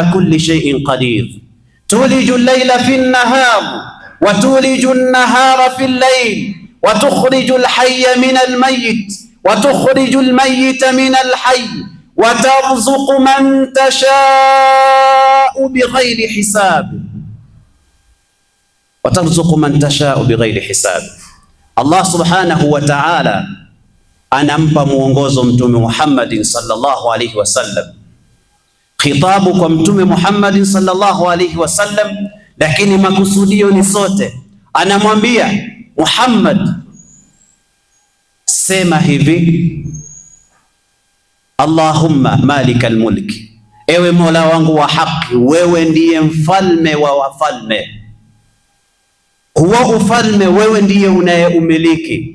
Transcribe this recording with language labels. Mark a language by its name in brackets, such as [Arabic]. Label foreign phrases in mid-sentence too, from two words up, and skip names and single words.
[Arabic] كل شيء قدير تولج الليل في النهار وتولج النهار في الليل وتخرج الحي من الميت وتخرج الميت من الحي وترزق من تشاء بغير حساب وترزق من تشاء بغير حساب. [Swahili] Allah [Arabic] سبحانه وتعالى [Swahili] anampa muongozo Mtume Muhammad [Arabic] صلى الله عليه وسلم, [Swahili] khitabu kwa Mtume Muhammad [Arabic] صلى الله عليه وسلم, [Swahili] lakini makusudio ni sote. Anamwambia Muhammad, sema hivi, [Arabic] اللهم مالك الملك, [Swahili] ewe Mola wangu wa haki, wewe ndiye mfalme wa wafalme, huwa ufalme wewe ndiye unayeumiliki.